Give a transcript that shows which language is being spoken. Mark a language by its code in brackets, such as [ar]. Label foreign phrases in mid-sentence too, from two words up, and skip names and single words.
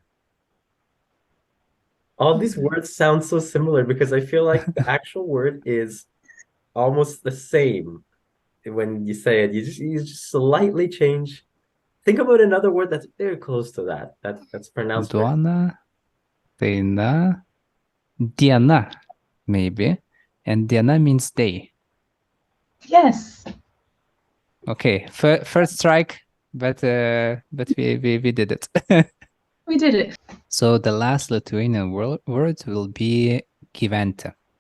[en] All these words sound so similar because I feel like the actual word is almost the same. When you say it, you just slightly change. Think about another word that's very close to that. That's pronounced very. [lt] Duona, daina, diena, [en] maybe. And diena means day. Yes. Okay, first strike, but we did it. We did it. So the last Lithuanian word will be gyventi.